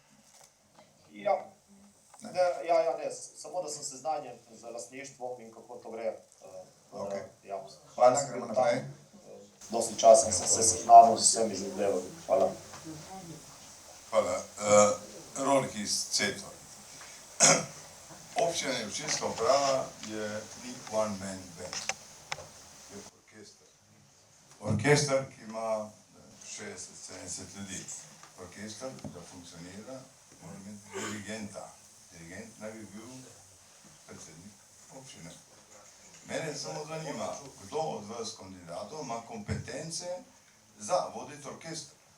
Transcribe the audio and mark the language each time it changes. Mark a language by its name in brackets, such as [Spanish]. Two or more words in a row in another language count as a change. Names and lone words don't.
[Slovenian] Ja, samo da sem seznanjen z lastništvom in kako to gre. Hvala, gremo naprej. Dosti časa sem se seznanil z vsemi zadevami. Hvala. Hvala. Rolik iz Cetor. Občina in občinska uprava ni [English] one man band. [Slovenian] Je orkester. Orkester, ki ima 60-70 ljudi. Orkester, da funkcionira, mora imeti dirigenta. Dirigent naj bi bil predsednik občine. Mene samo zanima, kdo od vas kandidatov ima kompetence za voditi orkester.